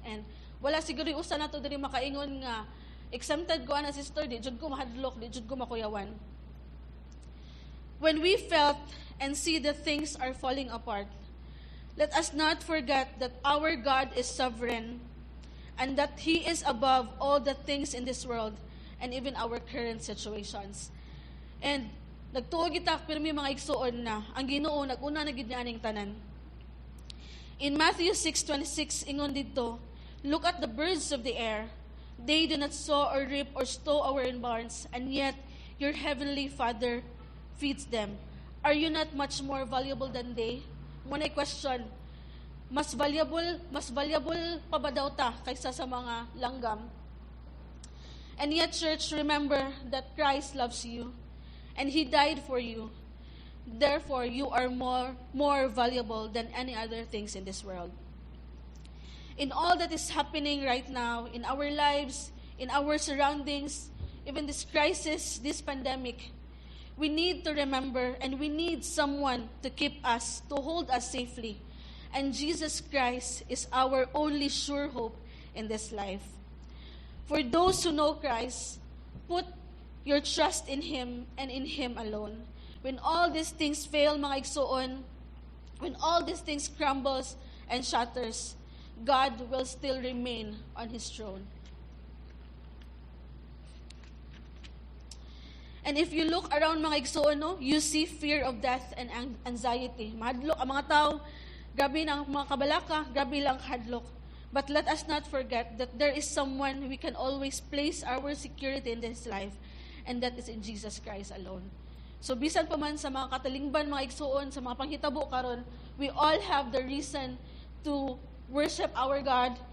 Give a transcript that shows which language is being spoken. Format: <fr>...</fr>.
<ceb>And wala siguro yung usa nato diri makaingon nga exempted ko ana sister, di jud ko mahadlok, di jud ko makuyawan.</ceb> <en>When we felt and see that things are falling apart, let us not forget that our God is sovereign and that He is above all the things in this world and even our current situations.</en> <ceb>And nagtuo kita pirmi mga igsoon na ang Ginoo nag-una na gid niya aning tanan.</ceb> <en>In Matthew 6:26</en> <ceb>ingon didto,</ceb> <en>"Look at the birds of the air. They do not sow or reap or stow away in barns, and yet your heavenly Father feeds them. Are you not much more valuable than they?"</en> <ceb>Muna question, mas valuable pa ba daw ta kaysa sa mga langgam?</ceb> <en>And yet, church, remember that Christ loves you and He died for you. Therefore, you are more valuable than any other things in this world. In all that is happening right now, in our lives, in our surroundings, even this crisis, this pandemic, we need to remember and we need someone to keep us, to hold us safely. And Jesus Christ is our only sure hope in this life. For those who know Christ, put your trust in Him and in Him alone. When all these things fail,</en> <ceb>mga igsoon,</ceb> <en>when all these things crumbles and shatters, God will still remain on His throne. And if you look around</en> <ceb>mga igsoon,</ceb> <en>no, you see fear of death and anxiety.</en> <ceb>Mahadlok ang mga tao, grabe na ang mga kabalaka, grabe lang hadlok.</ceb> <en>But let us not forget that there is someone we can always place our security in this life, and that is in Jesus Christ alone.</en> <ceb>So bisan pa man sa mga katalingban, mga igsoon, sa mga panghitabo karon,</ceb> <en>we all have the reason to worship our God.</en>